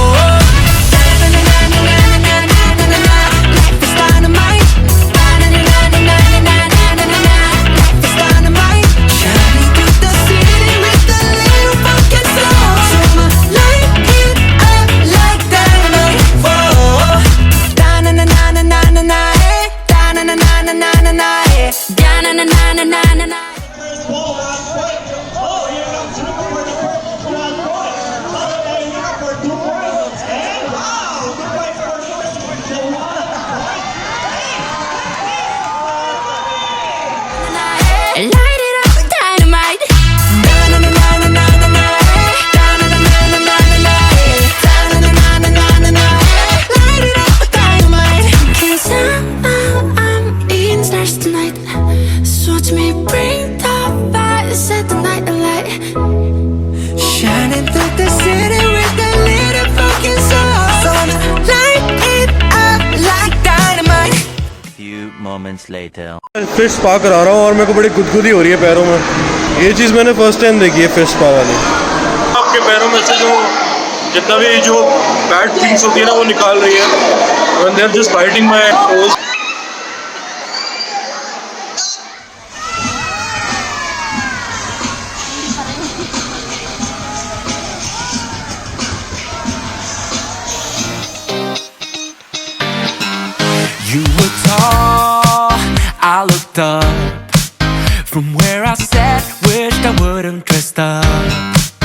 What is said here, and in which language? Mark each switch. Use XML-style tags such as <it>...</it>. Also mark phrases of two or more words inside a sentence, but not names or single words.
<en>Na-na-na-na-na-na-na-na-na-na. Life is dynamite. Na-na-na-na-na-na-na-na-na-na. Life is dynamite. Shining through the city with a little fucking soul. So I'ma light it up like dynamite. Whoa! Da-na-na-na-na-na-na-na, eh. Da-na-na-na-na-na-na-na, eh. Da-na-na-na-na-na-na-na. Light it up, dynamite. Da-na-na-na-na-na-na-na, eh. Da-na-na-na-na-na-na, eh. Da-na-na-na-na-na-na, eh. Light it up, dynamite. 'Cause I'm eating stars tonight. So watch me bring the fire, set the night alight. Shining through the city with a little fucking soul. So I'ma light it up like dynamite. Few moments later. fish spa</en> <hi>करा रहा हूँ और मेरे को बड़ी गुदगुदी हो रही है पैरों में। ये चीज़ मैंने</hi> <en>first time</en> <hi>देखी है,</hi> <en>fish spa</en> <hi>वाली। आपके पैरों में से जो जितना भी जो</hi> <en>bad things</en> <hi>होती है ना वो निकाल रही है।</hi> <en>When they're just biting my toes. You were tall, I looked up from where I sat, wished I wouldn't dressed up.</en>